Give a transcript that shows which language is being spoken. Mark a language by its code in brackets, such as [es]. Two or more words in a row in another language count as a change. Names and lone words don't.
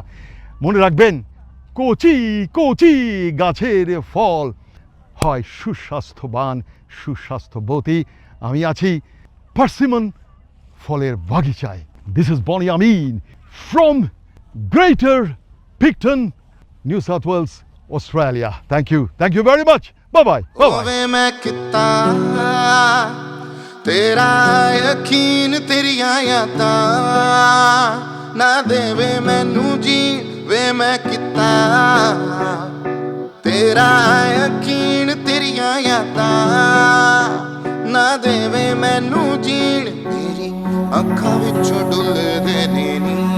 [bn] মনে রাখবেন, কচি কচি গাছের ফল হয় সুস্বাস্থ্যবান, সুস্বাস্থ্যবতী। আমি আছি পার্সিমন ফলের বাগিচায়। [en] This is Bonny Amin from Greater Picton, New South Wales, Australia. Thank you very much. Bye bye. [pa] ਹੋਵੇ ਮੈਂ ਕਿਤਾ ਤੇਰਾ ਯਕੀਨ ਤੇਰੀਆਂ ਯਾਦਾਂ ਨਾ ਦੇਵੇ ਮੈਨੂੰ ਜੀ ਵੇ ਮੈਂ ਕਿਤਾ ਤੇਰਾ ਯਕੀਨ ਤੇਰੀਆਂ ਯਾਦਾਂ ਨਾ ਦੇਵੇ ਮੈਨੂੰ ਜੀਣ ਤੇਰੀ ਅੱਖਾਂ ਵਿੱਚੋਂ ਡੁੱਲਦੇ ਨੇ ਨੀ